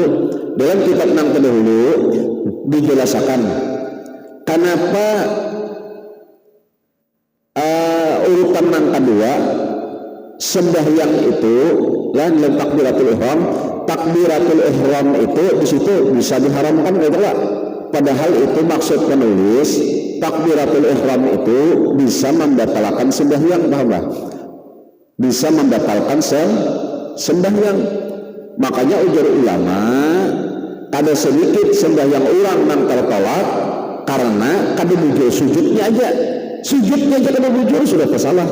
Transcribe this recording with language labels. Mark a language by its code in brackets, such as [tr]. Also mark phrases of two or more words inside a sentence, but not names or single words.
[bjn] Dalam kitab nang terdahulu dijelaskan kenapa urutan nang kedua sembahyang itu lain dalam [ar] takbiratul ihram [bjn] itu di situ bisa diharamkan gitu lah. [id] Padahal itu maksud penulis [ar] takbiratul ihram [id] itu bisa membatalkan sembahyang, paham lah? Bisa membatalkan sembahyang. [bjn] Makanya ujar ulama ada sedikit sembahyang orang nang tertolak karena kada bujur sujudnya aja kada bujur sudah kesalah.